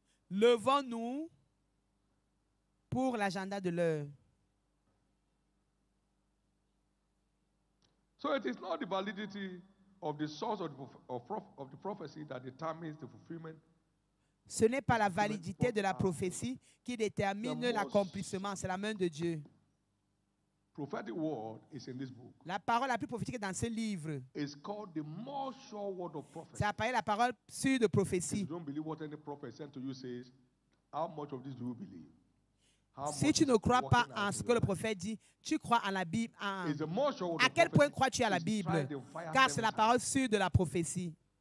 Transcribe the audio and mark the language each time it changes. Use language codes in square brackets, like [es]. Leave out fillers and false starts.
[fr] Levons-nous pour l'agenda de l'heure. [en] So it is not the validity of the source of the prophecy that determines the fulfillment. [fr] Ce n'est pas la validité de la prophétie qui détermine l'accomplissement, c'est la main de Dieu. [en] Prophetic word is in this book. [fr] La parole la plus prophétique est dans ce livre. [en] It's called the more sure word of prophecy. [fr] C'est appelé la parole sûre de prophétie. [en] If you don't believe what any prophet sent to you says, how much of this do you believe? [fr] Si tu ne crois pas en ce que le prophète dit, tu crois en la Bible. À quel point crois-tu à la Bible? Car c'est la parole sûre de la prophétie.